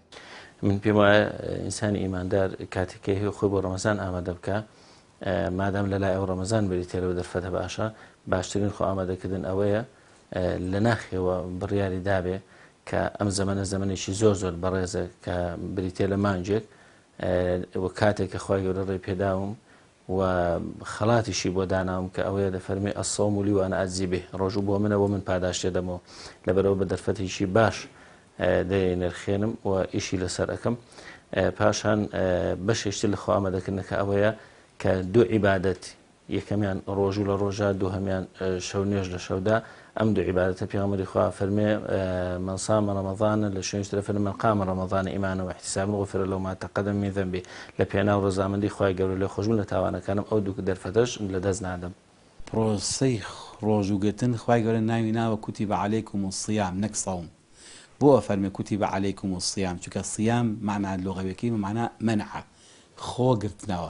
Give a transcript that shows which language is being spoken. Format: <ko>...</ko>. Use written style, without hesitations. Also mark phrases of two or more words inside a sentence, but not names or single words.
<ckb>من پێم وایە ئینسانی ئیماندار کاتێکی هەیە خۆی بۆ ڕەمەزان ئامادە بکە مادام لەلای ئەو ڕەمەزان بریتێرەوە دەرفەتە باشە باشترین خۆ ئامادەکردن ئەوەیە لە ناخیەوە بڕیاری دابێ کە ئەم زەمانە زەمانێکی زۆر بەڕێزە کە بریتێ لە مانجێک و کاتێک کە خی گەورە ڕێ پێداوم و خەڵاتیشی بۆ داناوم کە ئەوەیە دەفەرمێ</ckb> <ar>ئەسەوم و لیوانە ئەجزی بێ</ar> <ckb>ڕۆژوو بۆ منەوە من پاداش دەدەمەوە لەبەرەوە بە دەرفەتێکی باش دەنرخێنم و ئیشی لەسەر ئەەکەم پاشان بەشێشتی لە خۆ ئامادەکردنەکە ئەوەیە کە دوو عیبادەت یەکەمیان ڕۆژوو لە ڕۆژە دووهەمیان شەو نوێژ لە شەودا ئەم دوو عیبادەتە پێغەمبەری خوا فەرمێ</ckb> <ar>من صام رمضان</ar> <ckb>لە شوێنی ترە فەرمێ</ckb> <ar>من قام رمضان إيمانا واحتسابا غفر له ما تقدم من ذنبه</ar> <ckb>لە پێناو ڕەزامەندی خوای گەورە لێ خۆشبوون لە تاوانەکانم ئەو دوو دەرفەتەش لەدەست نادەم. پرۆسەی ڕۆژوگرتن خوای گەورە ناوی ناوە</ckb> <ar>کوتیبە عەلەیکم الصیام</ar> <ckb>نەک سەوم. بۆ فەرمێ</ckb> <ar>کوتیبە عەلەیکم الصیام</ar> <ckb>چونکە صیام معنای لۆغەویەکەی معنا منعە خۆگرتنەوە.</ckb>